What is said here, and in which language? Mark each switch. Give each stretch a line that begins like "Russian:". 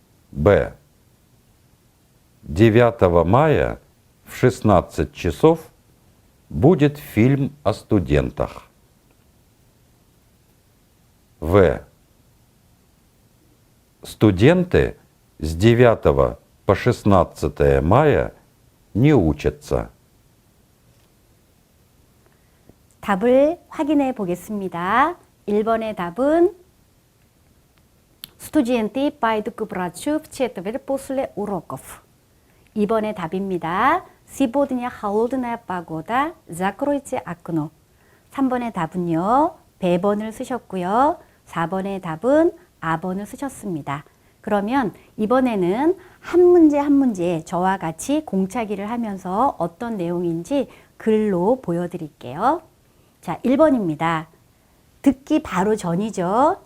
Russian: Б. 9 мая в 16 часов будет фильм о студентах. В. Студенты с 9 по 16 мая не учатся.
Korean: 답을 확인해 보겠습니다. 1번의 답은
Russian: Студенты пойдут к врачу в четверг после уроков.
Korean: 2번의 답입니다.
Russian: Сегодня холодная погода. Закройте окно.
Korean: 3번의 답은요. B번을 쓰셨고요. 4번의 답은 A번을 쓰셨습니다. 그러면 이번에는 한 문제 한 문제 저와 같이 공차기를 하면서 어떤 내용인지 글로 보여드릴게요. 자, 1번입니다. 듣기 바로 전이죠.